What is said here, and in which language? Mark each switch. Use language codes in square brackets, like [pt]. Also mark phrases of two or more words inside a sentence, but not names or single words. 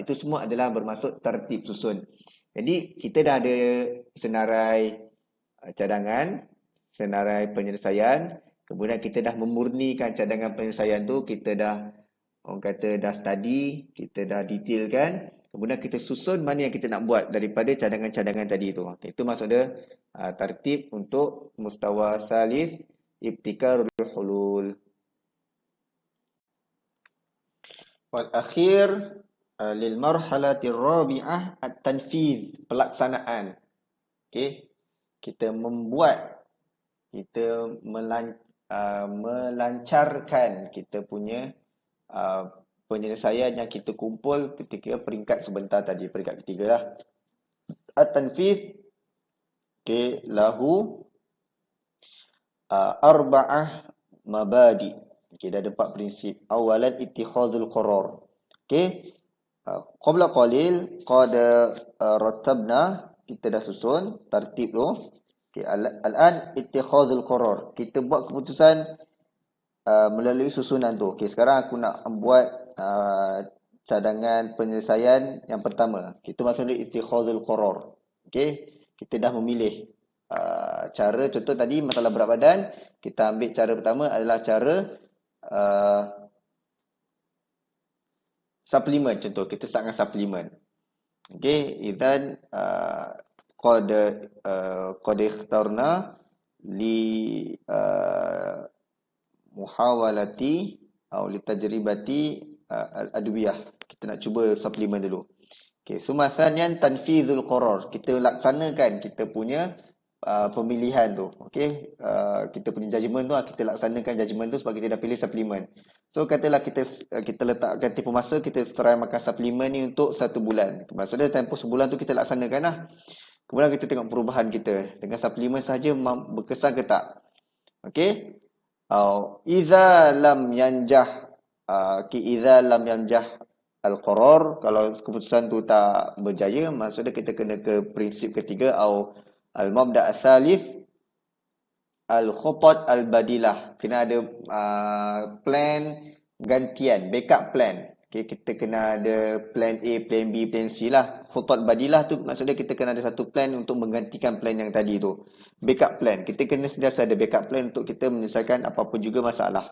[ms] Itu semua adalah bermaksud tertib susun. Jadi kita dah ada senarai cadangan, senarai penyelesaian. Kemudian kita dah memurnikan cadangan penyelesaian tu, kita dah orang kata dah study, kita dah detailkan. Kemudian kita susun mana yang kita nak buat daripada cadangan-cadangan tadi tu. Itu maksud dia tertib untuk [ar] مستوى ثالث ابتكار الحلول. والأخير للمرحلة الرابعة التنفيذ, [ms] pelaksanaan. Okey. Kita membuat, kita melancarkan kita punya penyelesaian yang kita kumpul ketika peringkat sebentar tadi, peringkat ketiga lah. [ar] التنفيذ، okay، له أربعة مبادئ. [ms] Okay, dah ada 4 prinsip. [ar] أولاً اتخاذ القرار. [ms] Okay. [ar] قبل قليل قد رتبنا, [ms] kita dah susun tertib tu. Okay, [ar] الآن اتخاذ القرار. [ms] Kita buat keputusan melalui susunan tu. Okay, sekarang aku nak buat cadangan penyelesaian yang pertama. Itu maksudnya [ar] اتخاذ القرار. [ms] Okay, kita dah memilih cara. Contoh tadi masalah berat badan, kita ambil cara pertama adalah cara suplemen. Contoh kita start dengan suplemen. [ar] Okay, إذن قد اخترنا لمحاولة atau لتجربة الأدوية. [ms] Kita nak cuba suplemen dulu. Okey, [ar] ثم ثانياً تنفيذ القرار. [ms] Kita laksanakan kita punya pemilihan tu. Okey, kita punya judgement tu, kita laksanakan judgement tu sebab kita dah pilih suplemen. So katalah kita letakkan tempoh masa, kita try makan suplemen ni untuk 1 bulan. Maksudnya tempoh sebulan tu kita laksanakan lah. Kemudian kita tengok perubahan kita. Dengan suplemen sahaja berkesan ke tak? Okey. [ar] إذا لم ينجح القرار, [ms] kalau keputusan tu tak berjaya, maksudnya kita kena ke prinsip ketiga atau [ar] المبدأ الثالث الخطط البديلة. [ms] Kena ada plan gantian, [en] backup plan. [ms] Okay, kita kena ada [en] plan A, plan B, plan C [ms] lah. [ar] خطط بديلة [ms] tu maksudnya kita kena ada satu plan untuk menggantikan plan yang tadi tu. [en] Backup plan. [ms] Kita kena sentiasa ada [en] backup plan [ms] untuk kita menyelesaikan apa-apa juga masalah.